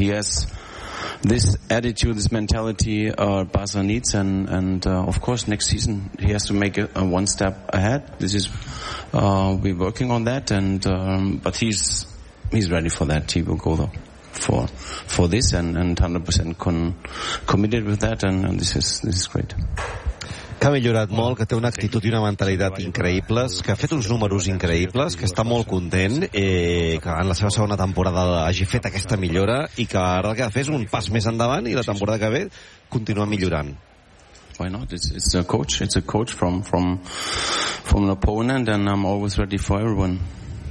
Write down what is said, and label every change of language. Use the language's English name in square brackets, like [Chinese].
[English] He has this attitude, this mentality Barça needs, and of course next season he has to make a one step ahead. This is we're working on that, and but he's ready for that. He will go though for this and 100% committed with that, and this is great. [Catalan] Que ha millorat molt, que té una actitud i una mentalitat increïbles, que ha fet uns números increïbles, que està molt content que en la seva segona temporada hagi fet aquesta millora i que ara el que ha de fer és un pas més endavant i la temporada que ve continua millorant. [English] Why not? It's a coach from an opponent, and I'm always ready for everyone.